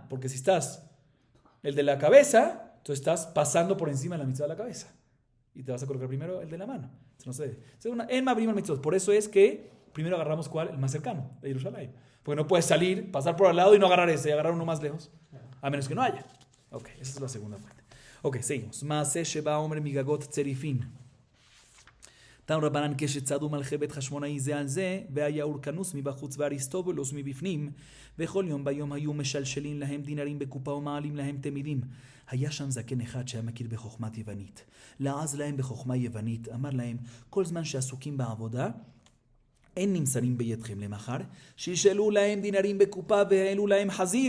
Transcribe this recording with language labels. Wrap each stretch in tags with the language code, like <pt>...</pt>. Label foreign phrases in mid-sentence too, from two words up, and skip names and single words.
<es>Porque si estás el de la cabeza, tú estás pasando por encima de la mitzvah de la cabeza. Y te vas a colocar primero el de la mano. No se debe.</es> <he>אין מעבירין על המצוות.</he> <es>Por eso es que primero agarramos ¿cuál? El más cercano, de Jerusalén. Porque no puedes salir, pasar por al lado y no agarrar ese, agarrar uno más lejos. a menos que no haya. Ok, esa es la segunda fuente. Ok, seguimos.</es> <he>מעשה שבא עומר מגגות צריפין. תנו רבנן כשצעדו מלכי בית חשמונאי זה על זה, והיה אורקנוס מבחוץ ואריסטובולוס מבפנים, וכל יום ביום היו משלשלים להם דינרים בקופה ומעלים להם תמידים. היה שם זקן אחד שהיה מכיר בחוכמת יוונית. לעז להם בחוכמה יוונית, אמר להם, כל זמן שעסוקים בעבודה, אין נמסרים בידכם למחר, שישאלו להם דינרים בקופה והעלו להם חזיר.</he>